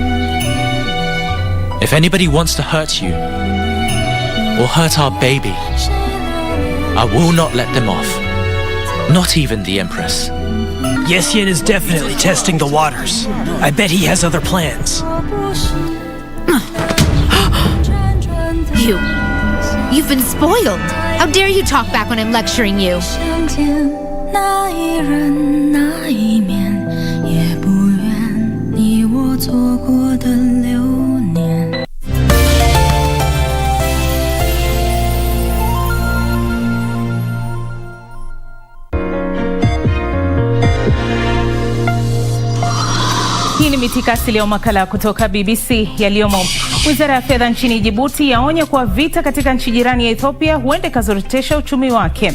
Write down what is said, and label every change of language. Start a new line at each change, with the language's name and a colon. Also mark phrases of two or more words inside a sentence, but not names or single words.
English: If anybody wants to hurt you or hurt our baby, I will not let them off. Not even the Empress. Yesian is definitely testing the waters. I bet he has other plans. You've been spoiled. How dare you talk back when I'm lecturing you?
Chinese: 那一人那一面，也不愿你我错过的流年。
Swahili: Hii ni mitikasi leo, makala kutoka BBC yaliyomo. Wizara ya fedha nchini Djibouti yaonya kuwa vita katika nchi jirani ya Ethiopia huenda ikazorotesha uchumi wake.